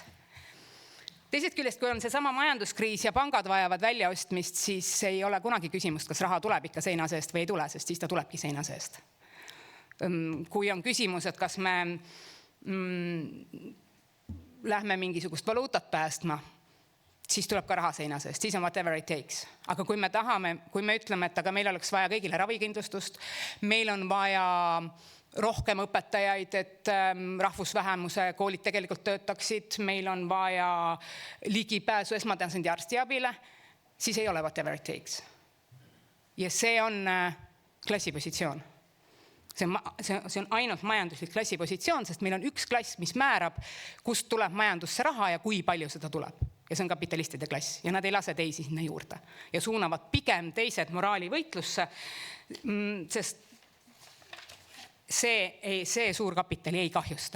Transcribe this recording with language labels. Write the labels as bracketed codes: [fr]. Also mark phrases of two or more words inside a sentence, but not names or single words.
[et] Teisest küljest, kui on see sama majanduskriis ja pangad vajavad väljaostmist, siis ei ole kunagi küsimust, kas raha tuleb ikka seina seest või ei tule, sest siis ta tulebki seina seest. Kui on küsimus, et kas me lähme mingisugust valuutat päästma, siis tuleb ka raha seina seest, siis on [en] whatever it takes. [et] Aga kui me ütleme, et aga meil oleks vaja kõigile ravikindlustust, meil on vaja rohkem õpetajaid, et rahvusvähemuse koolid tegelikult töötaksid, meil on vaja ligipääsu esmatasandi arstiabile, siis ei ole [en] whatever it takes. [et] Ja see on klassipositsioon. See on ainult majanduslik klassipositsioon, sest meil on üks klass, mis määrab, kust tuleb majandusse raha ja kui palju seda tuleb. Ja see on kapitalistide klass ja nad ei lase teisi sinna juurde ja suunavad pigem teised moraali võitlusse, sest see suur kapitali ei kahjusta.